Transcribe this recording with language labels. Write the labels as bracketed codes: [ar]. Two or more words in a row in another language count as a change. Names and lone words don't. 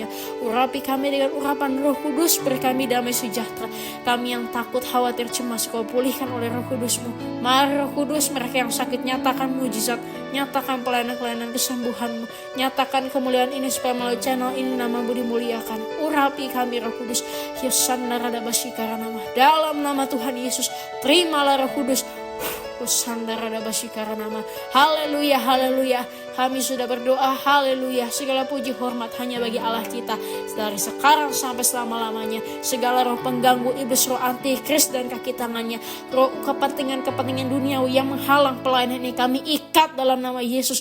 [id] Urapi kami dengan urapan Roh Kudus, beri kami damai sejahtera. Kami yang takut, khawatir, cemas, Kau pulihkan oleh Roh Kudus-Mu. Mari Roh Kudus, mereka yang sakit, nyatakan mujizat, nyatakan pelayanan-pelayanan kesembuhan-Mu, nyatakan kemuliaan ini supaya melalui channel ini nama-Mu dimuliakan. Urapi kami Roh Kudus. Hosanna radabasika ranama. Dalam nama Tuhan Yesus, terimalah Roh Kudus. Hosanna radabasika ranama. Haleluya, haleluya. Kami sudah berdoa, haleluya. Segala puji hormat hanya bagi Allah kita, dari sekarang sampai selama-lamanya. Segala roh pengganggu iblis, roh antikris dan kaki tangannya, roh kepentingan-kepentingan duniawi yang menghalang pelayanan ini, kami ikat dalam nama Yesus.